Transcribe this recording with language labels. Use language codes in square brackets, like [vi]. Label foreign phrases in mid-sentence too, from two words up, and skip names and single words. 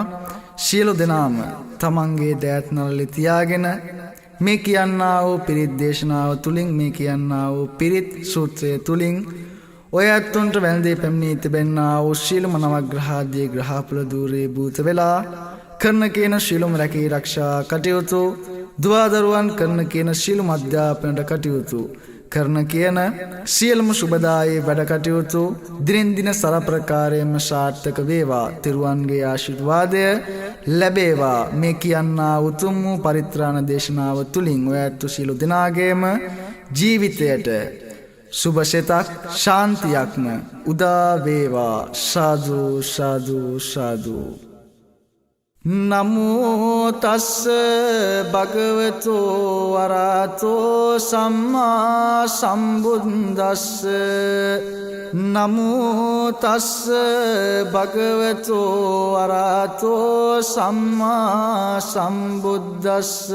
[si] සියලු දෙනාම තමන්ගේ දෑත් නළලේ තියාගෙන මේ කියන්නා වූ පිරිත් දේශනාව තුලින් මේ කියන්නා වූ පිරිත් සූත්‍රය තුලින් ඔය ඇත්තුන්ට වැළඳේ පැමිණී තිබෙන්නා වූ ශීලම නවග්‍රහාදී ග්‍රහපල දූරේ භූත වෙලා කරන කියන ශීලම රැකී ආරක්ෂා කටයුතු දුවදරුවන් කරන කියන ශීලම අධ්‍යාපනයට කටයුතු කරන කියන සියලුම සුබදායී වැඩ කටයුතු දිනෙන් දින සරප්‍රකාරයෙන්ම සාර්ථක වේවා. තිරුවන්ගේ ආශිර්වාදය ලැබේවා. මේ කියන්නා උතුම් වූ පරිත්‍රාණ දේශනාව තුලින් ඔය ඇත්තු සියලු දෙනාගේම ජීවිතයට සුබ සිතක් ශාන්තියක්ම උදා වේවා. සාදු සාදු සාදු. [pi] නමෝ තස්ස භගවතෝ වරහතෝ සම්මා සම්බුද්දස්ස නමෝ තස්ස භගවතෝ වරහතෝ සම්මා සම්බුද්දස්ස